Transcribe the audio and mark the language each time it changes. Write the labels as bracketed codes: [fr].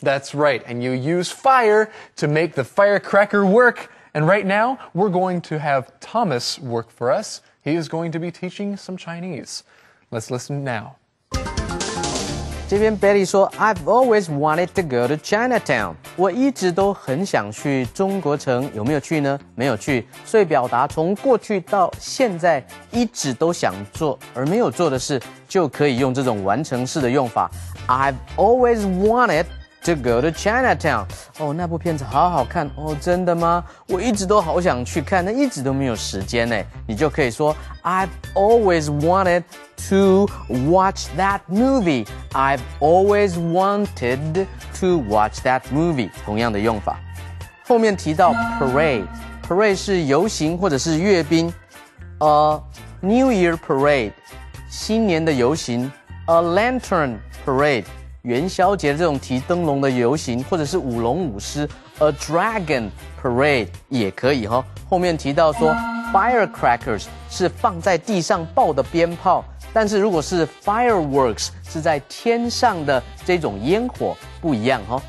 [en] That's right, and you use fire to make the firecracker work. And right now, we're going to have Thomas work for us. He is going to be teaching some Chinese. Let's listen now. [zh] 这边 Betty 说 [en] I've always wanted to go to Chinatown. [zh] 我一直都很想去中国城，有没有去呢？没有去，所以表达从过去到现在一直都想做而没有做的事，就可以用这种完成式的用法。 [en] I've always wanted to go to Chinatown. [zh] 哦，那部片子好好看哦，真的吗？我一直都好想去看，但一直都没有时间呢。你就可以说 [en] I've always wanted to watch that movie. I've always wanted to watch that movie. [zh] 同样的用法。后面提到 parade 是游行或者是阅兵。 A New Year parade 新年的游行。 A lantern parade 元宵节这种提灯笼的游行，或者是舞龙舞狮 ，a dragon parade 也可以哈。后面提到说 firecrackers 是放在地上爆的鞭炮，但是如果是 fireworks 是在天上的这种烟火，不一样哈。